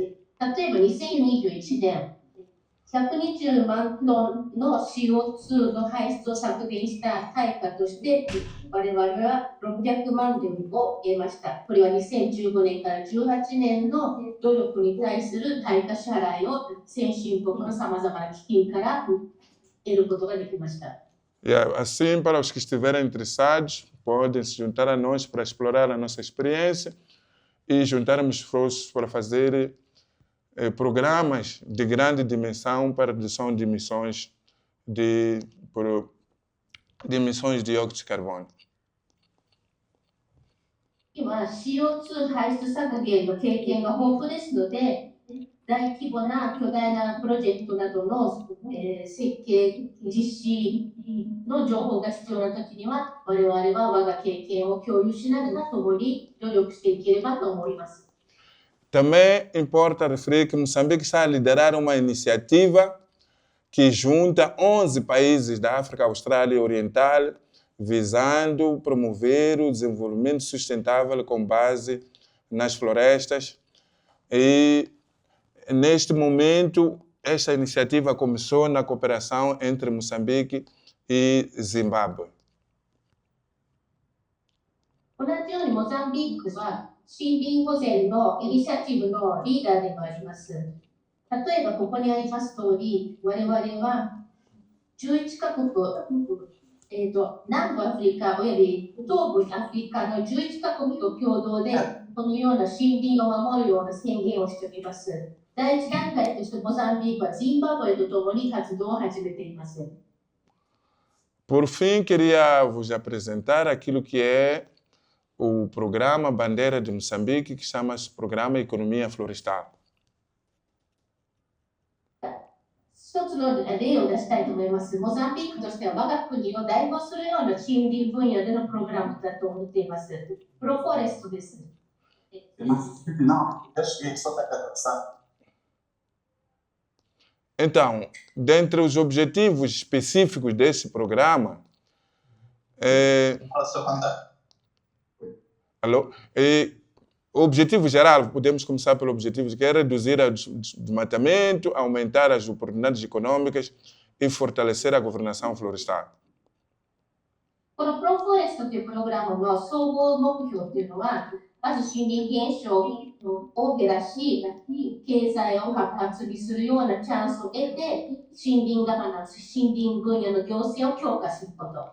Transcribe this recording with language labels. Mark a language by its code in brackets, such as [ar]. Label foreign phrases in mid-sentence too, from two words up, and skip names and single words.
[ja] 例えば2021年、120万トンの CO2 の排出を削減した対価として、我々は600万ドルを得ました。これは2015年から18年の努力に対する対価支払いを先進国のさまざまな基金から得ることができました。 [pt] Assim, para os que estiverem interessados, podem se juntar a nós para explorar a nossa experiência e juntarmos esforços para fazer programas de grande dimensão para redução de emissões de emissões de dióxido de carbono. [ja] 今、CO2 排出削減の経験が豊富ですので、大規模な巨大なプロジェクトなどの、設計、実施の情報が必要なときには、我々は我が経験を共有しながら共に努力していければと思います。 [pt] Também importa referir que Moçambique está a liderar uma iniciativa que junta 11 países da África Austral e Oriental, visando promover o desenvolvimento sustentável com base nas florestas. E, neste momento, esta iniciativa começou na cooperação entre Moçambique e Zimbábue. [ja] 同じようにモザンビークは森林保全のイニシアティブのリーダーでもあります。例えばここにあります通り、我々は11カ国、南部アフリカおよび東部アフリカの11カ国と共同でこのような森林を守るような宣言をしております。第一段階としてモザンビークはジンバブエとともに活動を始めています。 [pt] Por fim, queria vos apresentar aquilo que é o programa Bandeira de Moçambique, que chama-se Programa Economia Florestal. [ja] 一つの例を出したいと思います。モザンビークとしては我が国を代表するような森林分野でのプログラムだと思っています。プロフォレストです。 [pt] Então, dentre os objetivos específicos desse programa, alô? O objetivo geral, podemos começar pelo objetivo, que é reduzir o desmatamento, aumentar as oportunidades econômicas e fortalecer a governação florestal. [ja] このプロフォレストというプログラムの総合目標というのは、まず森林減少を減らし、経済を活発にするようなチャンスを得て、森林ガバナンス、森林分野の行政を強化すること。